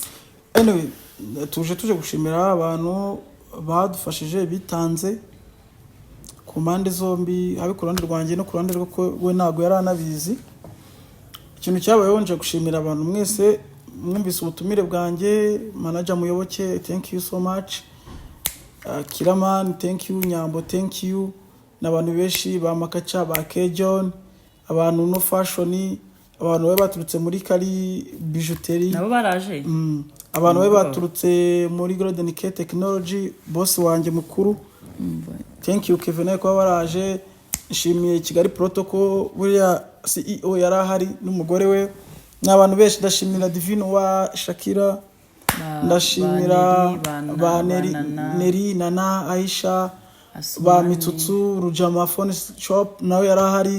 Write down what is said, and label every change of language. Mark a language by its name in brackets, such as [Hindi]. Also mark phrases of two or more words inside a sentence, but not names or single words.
[Kinyarwanda] anyway tuje gushimira abantu badufashije bitanze ku mpande zombi, habe ku ruhande rwanjye no ku ruhande rwe ko we ntabwo yari anabizi. Ikintu cyabayeho nje gushimira abantu mwese mwumvise ubutumire bwanjye, manager Muyoboke [English] thank you so much, [Kinyarwanda] Kiraman [English] thank you, [Kinyarwanda] Nyambo [English] thank you, [Kinyarwanda] n'abantu benshi ba Makacha ba Kejon, abantu no fashion, abantu baturutse muri Kari bijouterie nabo baraje, abantu baturutse muri Golden K Technology, boss wanjye mukuru [English] thank you [Kinyarwanda] Kevin ko baraje. Nshimiye Kigali Protocol buriya CEO yari ahari n'umugore we, n'abantu benshi. Ndashimira Divino wa Shakira, ndashimira ba Neri Nana Aisha, ba Mitsutsu Rujama Phone Shop nawe yari ahari.